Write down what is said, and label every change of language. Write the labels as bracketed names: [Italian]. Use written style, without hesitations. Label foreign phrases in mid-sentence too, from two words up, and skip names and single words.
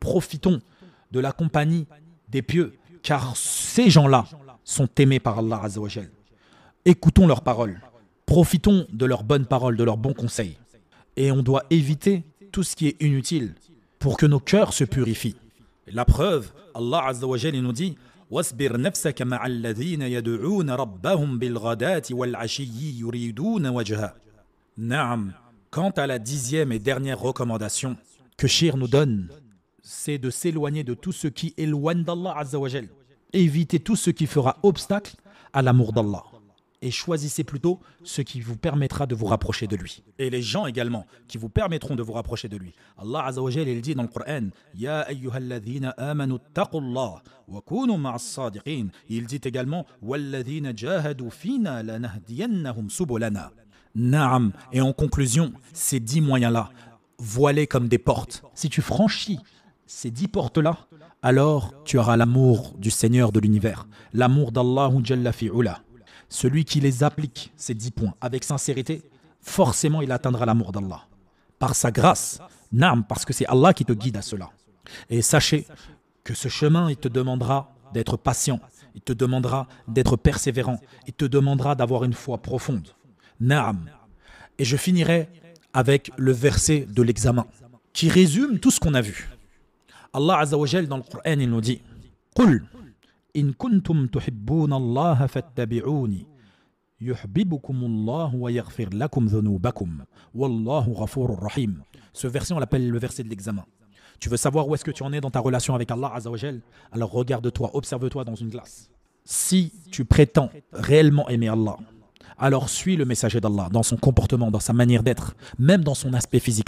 [French] Donc profitons de la compagnie des pieux car ces gens-là sont aimés par [Arabic] الله عز وجل. [French] Écoutons leurs paroles, profitons de leurs bonnes paroles, de leurs bons conseils. Et on doit éviter tout ce qui est inutile pour que nos cœurs se purifient. La preuve, [Arabic] الله عز وجل [French] nous dit [Arabic] وَاصْبِرْ نَفْسَكَ مَعَ الَّذِينَ يَدْعُونَ رَبَّهُمْ بِالْغَدَاةِ وَالْعَشِيِّ يُرِيدُونَ وَجْهَهُ. [French] Naam. Quant à la 10e et dernière recommandation que Shir nous donne, c'est de s'éloigner de tout ce qui éloigne d' [Arabic] الله عز وجل. [French] Évitez tout ce qui fera obstacle à l'amour d'Allah. Et choisissez plutôt ce qui vous permettra de vous rapprocher de lui. Et les gens également qui vous permettront de vous rapprocher de lui. [Arabic] الله عز وجل, [French] il dit dans le Coran, [Arabic] يا أيها الذين آمنوا اتقوا الله وكونوا مع الصادقين. [French] Il dit également, [Arabic] والذين جاهدوا فينا لنهدينهم سبلنا. [French] Naam. Et en conclusion, ces 10 moyens-là, voilés comme des portes. Si tu franchis ces 10 portes-là, alors tu auras l'amour du Seigneur de l'univers, l'amour d' [Arabic] الله جل في علاه. [French] Celui qui les applique, ces 10 points, avec sincérité, forcément il atteindra l'amour d'Allah. Par sa grâce, naam, parce que c'est Allah qui te guide à cela. Et sachez que ce chemin, il te demandera d'être patient, il te demandera d'être persévérant, il te demandera d'avoir une foi profonde. Naam. Et je finirai avec le verset de l'examen, qui résume tout ce qu'on a vu. [Arabic] الله عز وجل [French] dans le Coran, il nous dit [Arabic] قل إن كنتم تحبون الله فاتبعوني يحببكم الله ويغفر لكم ذنوبكم والله غفور رحيم. [French] Ce verset, on l'appelle le verset de l'examen. Tu veux savoir où est-ce que tu en es dans ta relation avec [Arabic] الله عز وجل? [French] Alors regarde-toi, observe-toi dans une glace. Si tu prétends réellement aimer Allah, alors suis le messager d'Allah dans son comportement, dans sa manière d'être, même dans son aspect physique.